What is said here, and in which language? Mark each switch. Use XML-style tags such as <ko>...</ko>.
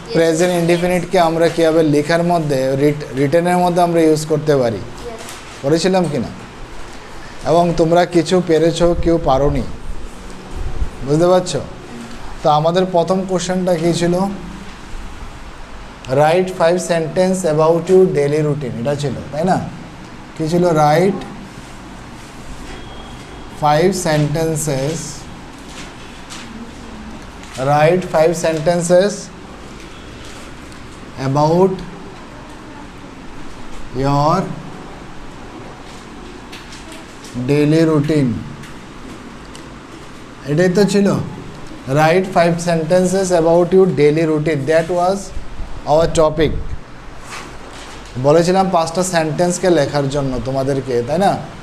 <bn>Present ইনডিফিনিটকে আমরা কীভাবে লেখার মধ্যে, রিটেনের মধ্যে আমরা ইউজ করতে পারি, পড়েছিলাম কি না? এবং তোমরা কিছু পেরেছো, কেউ পারোনি, বুঝতে পারছো? তো আমাদের প্রথম কোশ্চেনটা কী ছিল?</bn> <en>write 5 sentence about your daily routine,</en> <bn>এটা ছিল, তাই না? কী ছিল?</bn> <en>write 5 sentences, write 5 sentences about your daily routine,</en> <bn>এটাই তো ছিল।</bn> <en>write 5 sentences about your daily routine, that was our topic।</en> <bn>বলেছিলাম 5টা সেন্টেন্সকে লেখার জন্য তোমাদেরকে, তাই না?</bn>